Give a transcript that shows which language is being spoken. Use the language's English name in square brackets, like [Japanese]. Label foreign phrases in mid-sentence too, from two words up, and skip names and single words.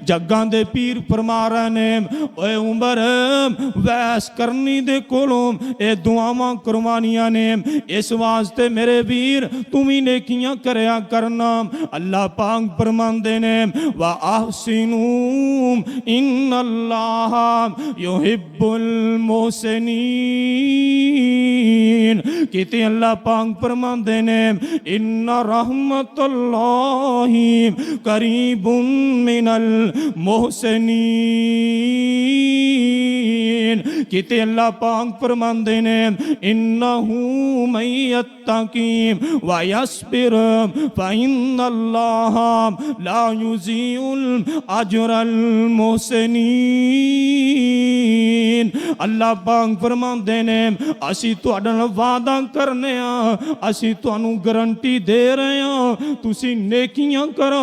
[Punjabi] ਜੱਗਾਂ ਦੇ ਪੀਰ ਫ਼ਰਮਾ ਰਹੇ ਨੇ ਓਏ ਉਮਰ ਵੈਸ ਕਰਨੀ ਦੇ ਕੋਲੋਂ ਏ ਦੁਆਵਾਂ ਕਰਵਾਣੀਆਂ ਨੇ। ਇਸ ਵਾਸਤੇ ਮੇਰੇ ਵੀਰ ਤੂ ਭੀ ਨੇਕੀਆਂ ਕਰਿਆ ਕਰਨਾ। ਅੱਲਾਹ ਪਾਕ ਫ਼ਰਮਾਂਦੇ ਨੇ [Arabic] وأحسنوا إن الله يحب المحسنين. [Punjabi] ਕਿਤੇ ਅੱਲਾਹ ਪਾਕ ਫ਼ਰਮਾਂਦੇ ਨੇ [Arabic] إن رحمت الله قريب من المحسنين. [Punjabi] ਕਿਤੇ ਅੱਲਾਹ ਪਾਕ ਫ਼ਰਮਾਂਦੇ ਨੇ [Arabic] إنه من يتق ويصبر فإن الله لا يضيع أجر المحسنين. [Punjabi] ਅੱਲਾਹ ਪਾਕ ਫ਼ਰਮਾਂਦੇ ਨੇ ਅਸੀ ਤੁਹਾਡੇ ਨਾਲ ਵਾਅਦਾ ਕਰਨੇ ਆ, ਅਸੀ ਤੁਹਾਨੂੰ ਗਾਰੰਟੀ ਦੇ ਰਹੇ ਹੈਂ ਤੁਸੀ ਨੇਕੀਆਂ ਕਰੋ।